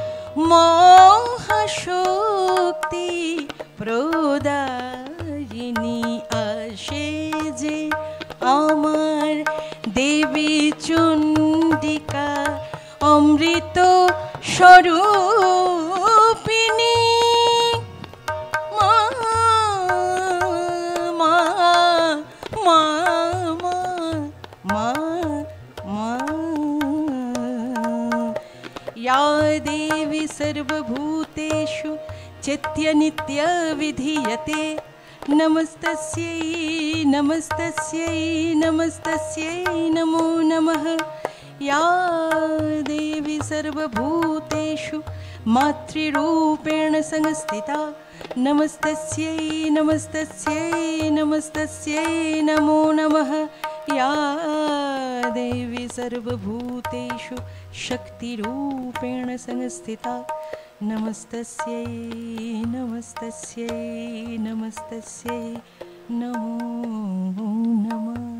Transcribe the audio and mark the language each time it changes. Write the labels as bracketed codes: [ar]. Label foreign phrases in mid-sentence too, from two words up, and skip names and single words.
[bn] মহাশক্তি প্রদায়িনী আসে যে আমার দেবী চণ্ডিকা অমৃত স্বরূপিণী মা মা মা মা মা মা [sa] या देवी सर्वभूतेषु चित्यनित्य विधीयते नमस्तस्यै नमस्तस्यै नमस्तस्यै नमो नमः या देवी सर्वभूतेषु मातृरूपेण संस्थिता नमस्तस्यै नमस्तस्यै नमस्तस्यै नमो नमः या देवी सर्वभूतेषु शक्तिरूपेण संस्थिता नमस्तस्यै नमस्तस्यै नमस्तस्यै नमो नमः